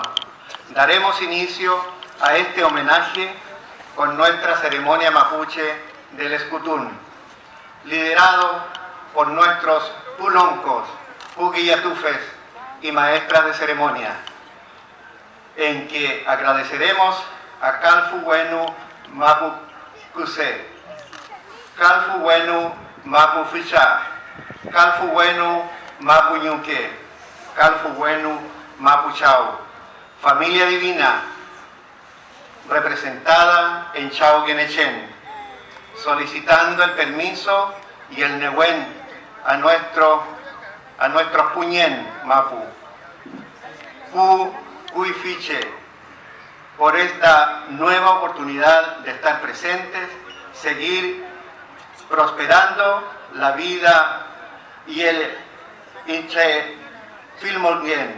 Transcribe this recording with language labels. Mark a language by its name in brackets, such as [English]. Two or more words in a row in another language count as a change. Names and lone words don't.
[Spanish] Daremos inicio a este homenaje con nuestra ceremonia mapuche del Escutún, liderado por nuestros puloncos, puquillatufes y maestras de ceremonia, en que agradeceremos a Calfu Wenu Mapu Cuse, Calfu Wenu Mapu Ficha, Calfu Wenu Mapu Ñuque, Calfu Wenu Mapu Chau, familia divina representada en Chau Guenechen, solicitando el permiso y el Nehuen a nuestros [Mapuche] Puñén Mapu. [Spanish] Huifiche, por esta nueva oportunidad de estar presentes, seguir prosperando la vida y el [Mapuche] Inche Filmolguien.